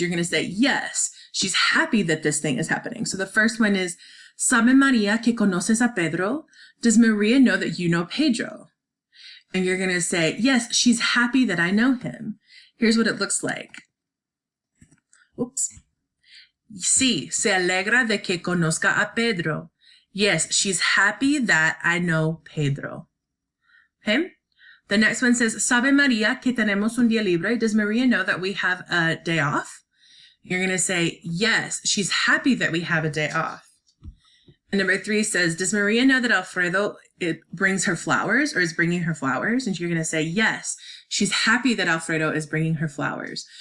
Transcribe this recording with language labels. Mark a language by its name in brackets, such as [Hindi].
[English] You're going to say, yes, she's happy that this thing is happening. So the first one is, [Spanish] ¿Sabe María que conoces a Pedro? [English] Does Maria know that you know Pedro? And you're going to say, yes, she's happy that I know him. Here's what it looks like. Oops. [Spanish] Sí, se alegra de que conozca a Pedro. [English] Yes, she's happy that I know Pedro. Okay? The next one says, [Spanish] ¿Sabe María que tenemos un día libre? [English] Does Maria know that we have a day off? You're going to say, yes, she's happy that we have a day off. And number 3 says, does Maria know that Alfredo brings her flowers or is bringing her flowers? And you're going to say, yes, she's happy that Alfredo is bringing her flowers.